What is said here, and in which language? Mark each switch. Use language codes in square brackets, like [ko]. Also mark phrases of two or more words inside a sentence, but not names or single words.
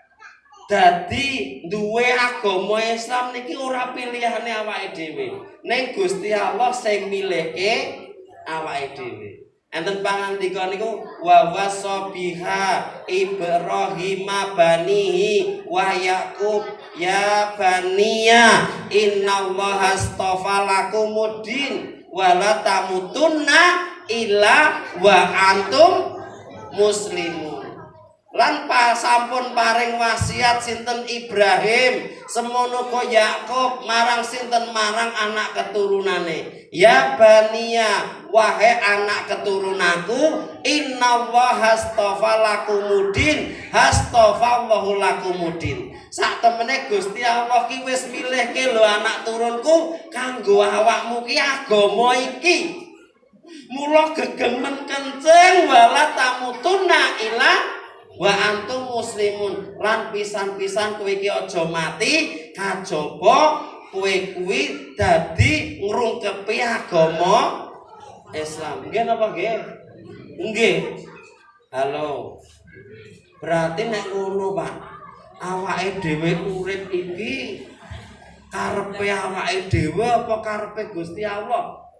[jv] Dadi duwe agama Islam niki ora pilihane awake dhewe. Ning Gusti Allah sing milihke awake dhewe. Enten pangandika niku [ar] ووصى بها إبراهيم بنيه ويعقوب يا بني إن الله اصطفى لكم الدين ولا تموتن إلا وأنتم مسلمون. [jv] Lan sampun paring wasiat sinten Ibrahim, semono uga Yakub marang sinten marang anak keturunane. [ar] يا بني, [id] wahai anak keturunanku, [ar] إن الله اصطفى لكم الدين اصطفى الله لكم الدين. [jv] Sak temene Gusti Allah ki wis milihke lho anak turunku kanggo awakmu ki agama iki. Mula gegemen kenceng [ar] ولا تموتن إلا وأنتم مسلمون. [jv] Lan pisan-pisan kowe iki aja mati kajaba kowe kuwi dadi ngrungkepi agama Islam. Nggih napa nggih? Nggih. Halo. Berarti nek ngono, Pak, awake dhewe urip iki karepe awake dhewe apa karepe Gusti Allah?